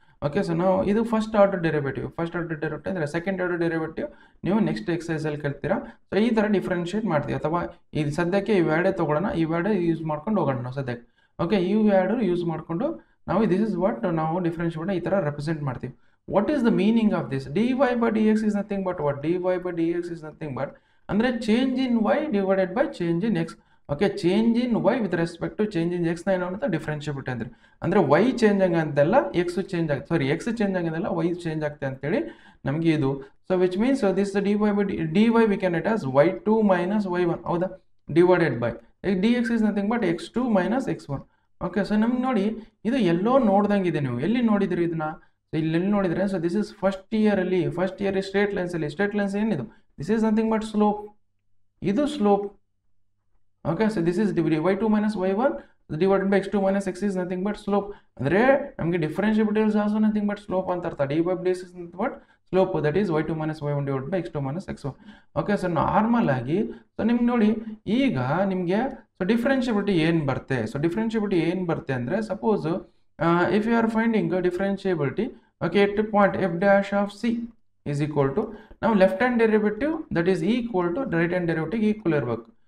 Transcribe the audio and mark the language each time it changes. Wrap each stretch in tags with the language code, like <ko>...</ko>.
<kn>Okay, so ನಾವು ಇದು first order derivative ಅಂದರೆ ಸೆಕೆಂಡ್ ಆರ್ಡರ್ ಡೆರಿವೇಟಿವ್ ನೀವು ನೆಕ್ಸ್ಟ್ ಎಕ್ಸಸೈಸಲ್ಲಿ ಕೇಳ್ತೀರಾ. ಸೊ ಈ ಥರ ಡಿಫ್ರೆನ್ಷಿಯೇಟ್ ಮಾಡ್ತೀವಿ. ಅಥವಾ ಇದು ಸದ್ಯಕ್ಕೆ ಈ ವ್ಯಾಡೇ ತೊಗೊಳ್ಳೋಣ, ಈ ವ್ಯಾಡೇ ಯೂಸ್ ಮಾಡ್ಕೊಂಡು ಹೋಗೋಣ ನಾವು ಸದ್ಯಕ್ಕೆ. ಓಕೆ, ಈ ವ್ಯಾಡು ಯೂಸ್ ಮಾಡಿಕೊಂಡು ನಾವು</kn> <en>this is what</en> <kn>ನಾವು ಡಿಫ್ರೆನ್ಷಿಯೇಟ್ ಈ ಥರ ರೆಪ್ರೆಸೆಂಟ್ ಮಾಡ್ತೀವಿ.</kn> <en>What is the meaning of this? dy by dx is nothing but what? dy by dx is nothing but ಅಂದರೆ change in y divided by change in x.</en> <kn>Okay, change in y with respect to change in x ನ ಏನು ಅಂತ differentiability ಅಂದರೆ y change ಆಗಂತೆಲ್ಲ x change ಆಗುತ್ತೆ, ಸಾರಿ x change ಆಗಂತೆಲ್ಲ y change ಆಗುತ್ತೆ ಅಂತೇಳಿ ನಮಗೆ ಇದು.</kn> <en>So which means this dy by dy we can it as y2 minus y1, ಹೌದಾ, divided by dx is nothing but x2 minus x1.</en> <kn>Okay, so ನಮ್ಗೆ ನೋಡಿ, ಇದು ಎಲ್ಲೋ ನೋಡ್ದಂಗಿದೆ. ನೀವು ಎಲ್ಲಿ ನೋಡಿದ್ರಿ ಇದನ್ನ? ಇಲ್ಲಿ ನೋಡಿದ್ರೆ,</kn> <en>So this is first year straight lines ಏನಿದು? This is nothing but slope,</en> <kn>ಇದು slope.</kn> <en>Okay, so this is y2 minus y1 divided by x2 minus x is nothing but slope. ಅಂದರೆ ನಮಗೆ differentiability is also nothing but slope</en> <kn>ಅಂತ ಅರ್ಥ.</kn> <en>dy by dx is nothing but slope, that is y2 minus y1 divided by x2 minus x1. Okay, so normal ಆಗಿ so</en> <kn>ನಿಮ್ಗೆ ನೋಡಿ, ಈಗ ನಿಮಗೆ</kn> <en>So differentiability ಏನು ಬರುತ್ತೆ ಅಂದರೆ, suppose if you are finding differentiability, okay, at point f dash of c is equal to, ನಾವು left hand derivative that is equal to right hand derivative equal ಇರಬೇಕು.</en>